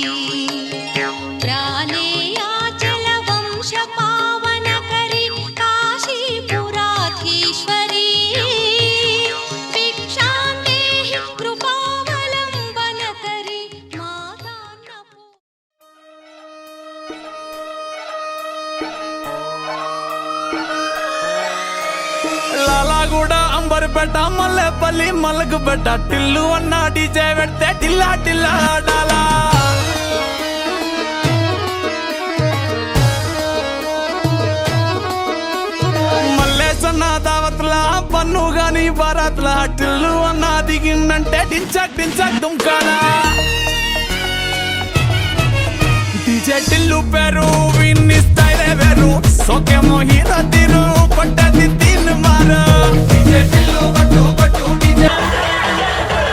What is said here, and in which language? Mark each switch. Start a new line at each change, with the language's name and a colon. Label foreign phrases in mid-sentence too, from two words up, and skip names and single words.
Sanskrit: प्रालेयाचल वंश पावनकरी काशीपुराधीश्वरी भिक्षां देहि कृपावलम्बनकरी माता
Telugu: లాలాగూడ అంబర్పేట మల్లెపల్లి మలకపేట టిల్లు అన్న డీజే పెడితే టిల్లా టిల్లా డాలా మల్లేసన్న దావత్ల పన్ను గాని బారాత్ల టిల్లు అన్న దిగిందంటే టించక్ టించక్ దుంకాలా డీజే టిల్లు పేరు విన్ని స్టైల్ వేరు సోకేమో హీరో తీరు పట్టది తీన్ మారు డీజే టిల్లు పట్టు పట్టు డీజే